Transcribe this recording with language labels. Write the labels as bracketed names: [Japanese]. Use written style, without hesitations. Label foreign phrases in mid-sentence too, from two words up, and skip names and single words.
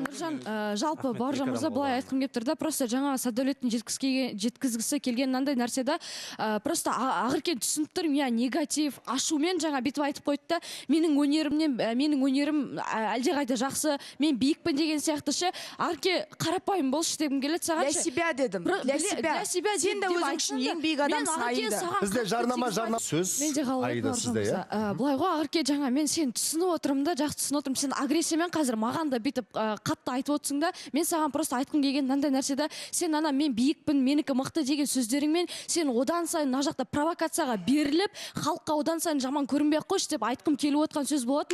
[Kazakh] Нұржан, жалпы Бауыржан мырза былай айтқым келіп тұр да, просто жаңа Сәддәулеттің жеткізгісі келген андай нәрседе, просто Ақеркені түсініп тұрмын, негатив, ашумен жаңа бүйтіп айтып қойды да, менің өнерім әлдеқайда жақсы, мен биікпін деген сияқты ше. Ақерке қарапайым болшы дегім келеді саған ше. [Russian] Для себя дедім. Для себя. [Kazakh] Сен де өзің үшін ең биік адамсың Аида. Бізде жарнама сөз Аида сізде, иә? Бұлай ғой, Ақерке, жаңа мен сен түсініп отырмын да, жақсы түсініп отырмын. Сен агрессиямен қазір маған да бүйтіп қатты айтып отырсың да, мен саған просто айтқым келген мынандай нәрседе, сен мен биікпін, менікі мықты деген сөздеріңмен, сен одан сайын мына жақта провокацияға беріліп, халыққа одан сайын жаман көрінбей қойшы деп айтқым келіп отқан сөз болатын.